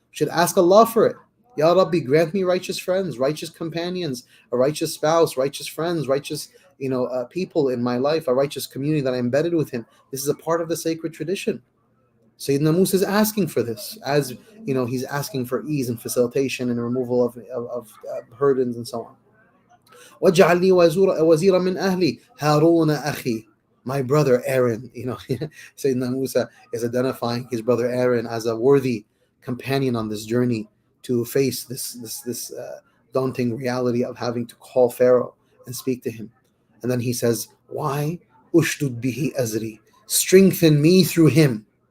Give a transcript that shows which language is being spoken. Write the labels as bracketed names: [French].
[English] We should ask Allah for it. Ya Rabbi, grant me righteous friends, righteous companions, a righteous spouse, righteous friends, righteous people in my life, a righteous community that I'm embedded within. This is a part of the sacred tradition. Sayyidina Musa is asking for this, as he's asking for ease and facilitation and removal of burdens and so on. [Arabic] وَاجْعَلْ لِي وَزِيرًا مِنْ أَهْلِي هَارُونَ أَخِي, [English] my brother Aaron. Sayyidina Musa is identifying his brother Aaron as a worthy companion on this journey to face this daunting reality of having to call Pharaoh and speak to him. And then he says, why? [Arabic] Ushdud bihi azri, [English] strengthen me through him.